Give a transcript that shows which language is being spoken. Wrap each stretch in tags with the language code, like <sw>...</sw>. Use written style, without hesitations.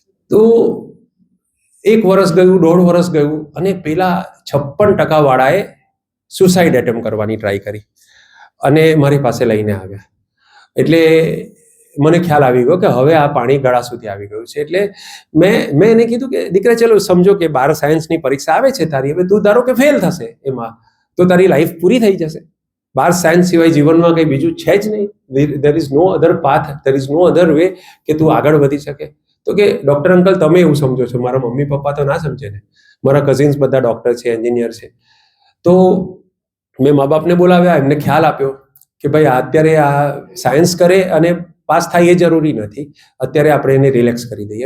<gu>તો 1 વર્ષ ગયું, 1.5 વર્ષ ગયું, અને પેલા 56% વાળાએ સુસાઇડ એટેમ્પ કરવાની ટ્રાય કરી અને મારી પાસે લઈને આવ્યા. એટલે મને ખ્યાલ આવી ગયો કે હવે આ પાણી ગળા સુધી આવી ગયું છે. એટલે મેં એને કીધું કે દીકરા, ચલો સમજો કે 12 સાયન્સની પરીક્ષા આવે છે તારી, હવે તું ધારો કે ફેલ થશે એમાં, તો તારી લાઈફ પૂરી થઈ જશે. 12 સાયન્સ સિવાય જીવનમાં કંઈ બીજું છે જ નહીં.</gu> <en>there is no other path, there is no other way</en> <gu>કે તું આગળ વધી શકે. તો કે ડૉક્ટર અંકલ તમે એવું સમજો છો, મારા મમ્મી પપ્પા તો ના સમજે ને, મારા કઝિન્સ બધા ડૉક્ટર છે, એન્જિનિયર છે. તો મેં મા બાપને બોલાવ્યા, એમને ખ્યાલ આપ્યો કે ભાઈ અત્યારે આ સાયન્સ કરે અને પાસ થાય એ જરૂરી નથી, અત્યારે આપણે એને રિલેક્સ કરી દઈએ.</gu>